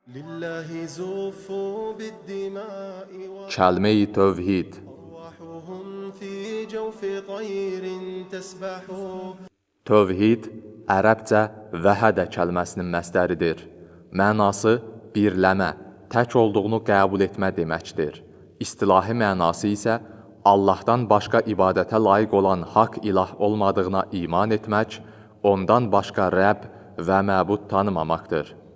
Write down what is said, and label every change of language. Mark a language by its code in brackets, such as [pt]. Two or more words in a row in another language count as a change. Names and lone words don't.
[ar] لله زوفوا بالدماء [az] Kəlmə-i tövhid. [ar] وأرواحهم في جوف طير تسبح. [az] Tövhid ərəbcə vəhədə kəlməsinin məsdəridir. Mənası birləmə, tək olduğunu qəbul etmə deməkdir. İstilahi mənası isə Allahdan başqa ibadətə layiq olan haqq ilah olmadığına iman etmək, ondan başqa Rəbb və məbud tanımamaqdır.